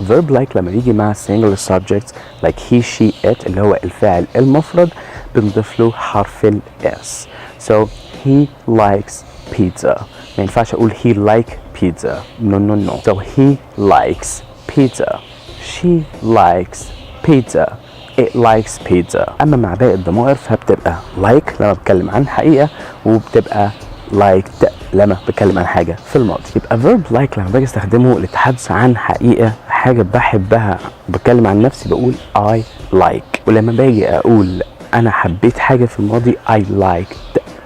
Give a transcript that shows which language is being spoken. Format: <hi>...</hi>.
<ar>verb like لما يجي مع</ar> <en>singular subjects like he she it</en> <ar>اللي هو الفاعل المفرد بنضيف له حرف ال S.</ar> <en>so he likes pizza،</en> <ar>ما ينفعش اقول</ar> <en>he like pizza، no. so he likes pizza، she likes pizza، it likes pizza.</en> <ar>اما مع باقي الضمائر فبتبقى like لما بتكلم عن حقيقة، وبتبقى liked لما بتكلم عن حاجة في الماضي. يبقى verb like لما باجي استخدمه للتحدث عن حقيقة، حاجة بحبها، بتكلم عن نفسي بقول</ar> <en>I like.</en> <ar>ولما باجي اقول انا حبيت حاجة في الماضي</ar> <en>I liked.</en>